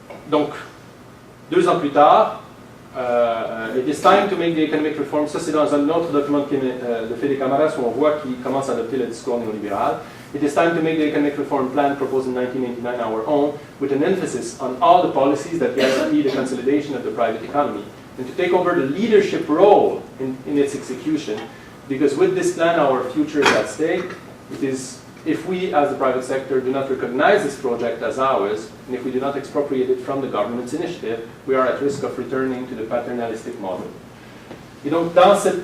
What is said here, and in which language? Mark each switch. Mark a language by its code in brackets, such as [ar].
[fr] Donc, 2 ans plus tard, [en] it is time to make the economic reform. [fr] Ça, c'est dans un autre document de Fede Camaras où on voit qu'il commence à adopter le discours néolibéral. [en] It is time to make the economic reform plan proposed in 1989 our own, with an emphasis on all the policies that guarantee the consolidation of the private economy, and to take over the leadership role in its execution, because with this plan our future is at stake. It is, if we as the private sector do not recognize this project as ours, and if we do not expropriate it from the government's initiative, we are at risk of returning to the paternalistic model. [fr] Et donc dans